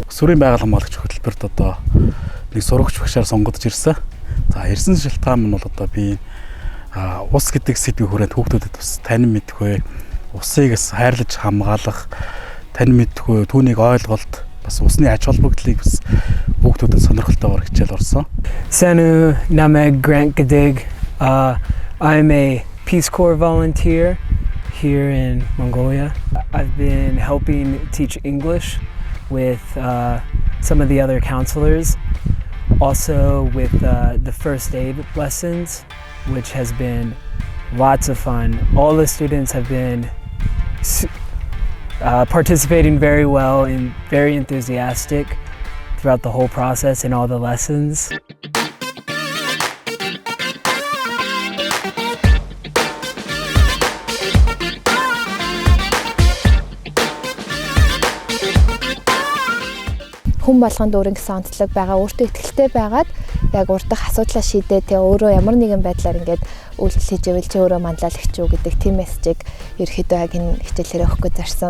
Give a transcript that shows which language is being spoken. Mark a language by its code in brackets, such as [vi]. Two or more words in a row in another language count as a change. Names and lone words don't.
[mn] Өсвөрийн байгаль хамгаалагч хөтөлбөрт одоо нэг сурагч багшаар сонгогдож ирсэн. За ирсэн шалтгаан нь бол одоо би ус гэдэг сэдвийг хүрээд хүүхдүүдэд бас танин мэдхүй, усыг бас хайрлаж хамгаалах, танин мэдхүй, түүнийг ойлголт, бас усны ач холбогдлыг бас хүүхдүүдэд сонирхолтойгоор хичээл орсон. Сайн уу намайг Grant гэдэг. [en] I'm a Peace Corps volunteer here in Mongolia. I've been helping teach English with some of the other counselors, also with the first aid lessons, which has been lots of fun. All the students have been participating very well and very enthusiastic throughout the whole process and all the lessons. [mn] Хүн болгонд өөр гэсэн онцлог байгаа, өөртөө ихтэй байгаад яг урдах асуудлаа шийдээ тэгээ өөрөө ямар нэгэн байдлаар ингээд үйлдэл хийж ивэл чи өөрөө манлайлагч юу гэдэг тийм мессежийг ерөөхдөө яг энэ хичээлээр өгөхгүй зарсан.